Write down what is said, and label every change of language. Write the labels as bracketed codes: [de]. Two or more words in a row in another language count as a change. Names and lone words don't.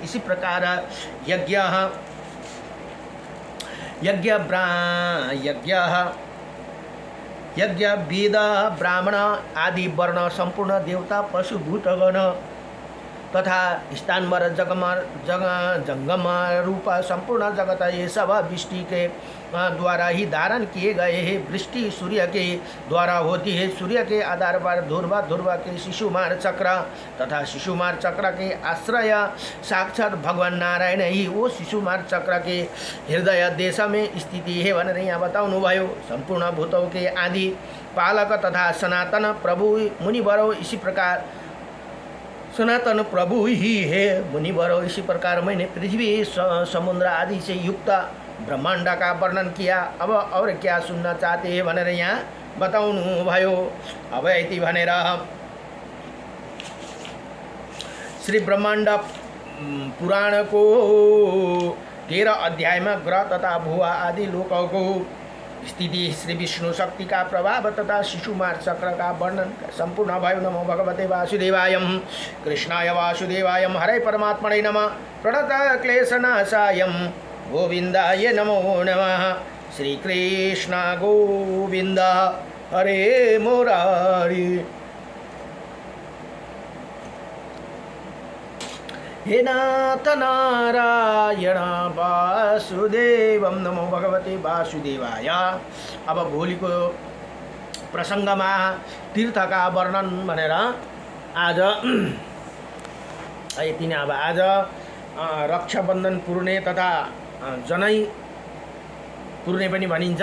[hi] इसी प्रकार यज्ञ वेद ब्राह्मण आदि वर्ण संपूर्ण देवता पशुभूतगण तथा स्थानवर जंगम रूप संपूर्ण जगत ये सब वृष्टि के द्वारा ही धारण किए गए हैं। वृष्टि सूर्य के द्वारा होती है। सूर्य के आधार पर ध्रुव के शिशुमार चक्र तथा शिशुमार चक्र के आश्रय साक्षात भगवान नारायण ही वो शिशुमार चक्र के हृदय देश में स्थिति है [ne] भनेर यहाँ बताउनु भयो। [hi] संपूर्ण भूतों के आदि पालक तथा सनातन प्रभु मुनिवरों इसी प्रकार सनातन प्रभु ही है मुनिवरों। इसी प्रकार मैंने पृथ्वी समुद्र आदि से युक्त ब्रह्मांड का वर्णन किया। अब और क्या सुनना चाहते हैं [ne] भनेर यहाँ बताउनु भयो। अब यति भनेर [hi] श्री ब्रह्मांड पुराण को 13 अध्याय में ग्रह तथा भुआ आदि लोकों को स्थिति श्री विष्णु शक्ति का प्रभाव तथा शिशुमार चक्र का वर्णन [ne] संपूर्ण भयो। [sa] नमो भगवते वासुदेवाय कृष्णाय वासुदेवाय हरे परमात्मने नमः। प्रणत क्लेशनाशाय गोविंदाय नमो नमः। श्री कृष्ण गोविंद हरे मुरारी। हे नाथ नारायण वासुदेवम नमो भगवते वासुदेवाय। [ne] अब भोलिको प्रसङ्गमा तीर्थका वर्णन भनेर आज यति नै। अब आज रक्षाबन्धन पुर्ने तथा जनै पुर्ने पनि भनिन्छ।